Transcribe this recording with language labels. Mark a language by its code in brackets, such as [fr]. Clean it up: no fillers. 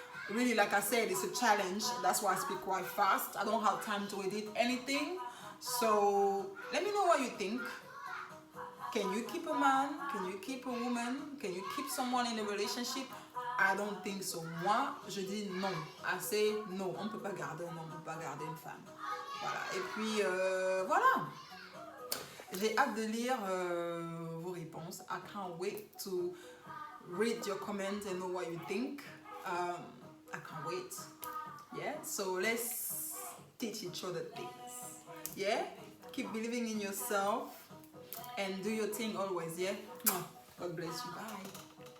[en] Really, like I said, it's a challenge. That's why I speak quite fast. I don't have time to edit anything. So let me know what you think. Can you keep a man? Can you keep a woman? Can you keep someone in a relationship? I don't think so. [fr] Moi, je dis non. [en] I say non. [fr] On ne peut pas garder un homme, on ne peut pas garder une femme. Voilà. Et puis, voilà. J'ai hâte de lire vos réponses. [en] I can't wait to read your comments and know what you think. I can't wait. Yeah, so let's teach each other things. Yeah, keep believing in yourself and do your thing always. Yeah, God bless you. Bye.